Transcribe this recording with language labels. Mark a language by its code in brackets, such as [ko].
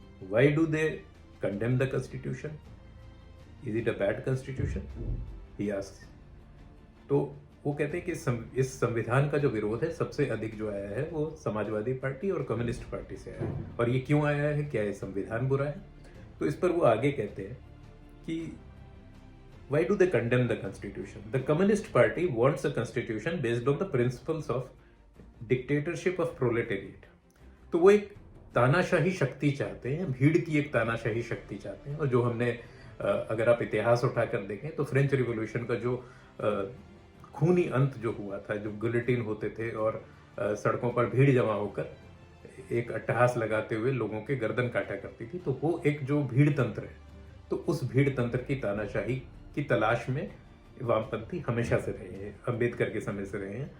[en] Why do they condemn the constitution? Is it a bad constitution? He asks. [hi] तो वो कहते हैं कि इस संविधान का जो विरोध है सबसे अधिक जो आया है वो समाजवादी पार्टी और कम्युनिस्ट पार्टी से आया है। और ये क्यों आया है, क्या ये संविधान बुरा है? तो इस पर वो आगे कहते हैं कि [en] why do they condemn the constitution? The communist party wants a constitution based on the principles of dictatorship of proletariat. [hi] तो वो एक तानाशाही शक्ति चाहते हैं, भीड़ की एक तानाशाही शक्ति चाहते हैं। और जो हमने अगर आप इतिहास उठाकर देखें तो फ्रेंच रिवॉल्यूशन का जो खूनी अंत जो हुआ था, जो गिलोटिन होते थे और सड़कों पर भीड़ जमा होकर एक अट्टहास लगाते हुए लोगों के गर्दन काटा करती थी, तो वो एक जो भीड़ तंत्र है, तो उस भीड़ तंत्र की तानाशाही की तलाश में वामपंथी हमेशा से रहे हैं, अंबेडकर के समय से रहे हैं।